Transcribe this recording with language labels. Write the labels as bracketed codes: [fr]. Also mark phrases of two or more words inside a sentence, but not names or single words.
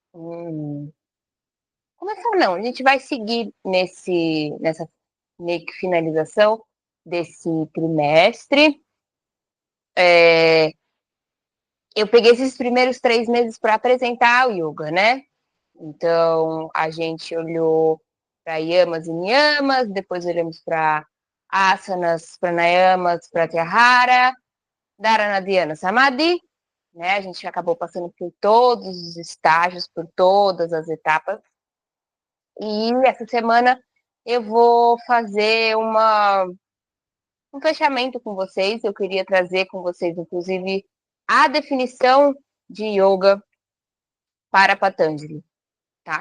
[pt] Começar não, a gente vai seguir nessa meio que finalização desse trimestre. Eu peguei esses primeiros 3 meses para apresentar o yoga, né? Então, a gente olhou para yamas e niyamas, depois olhamos para asanas, pranayamas, pratyahara, dharana, dhyana, samadhi, né? A gente acabou passando por todos os estágios, por todas as etapas. E essa semana eu vou fazer um fechamento com vocês. Eu queria trazer com vocês, inclusive, a definição de yoga para Patanjali, tá?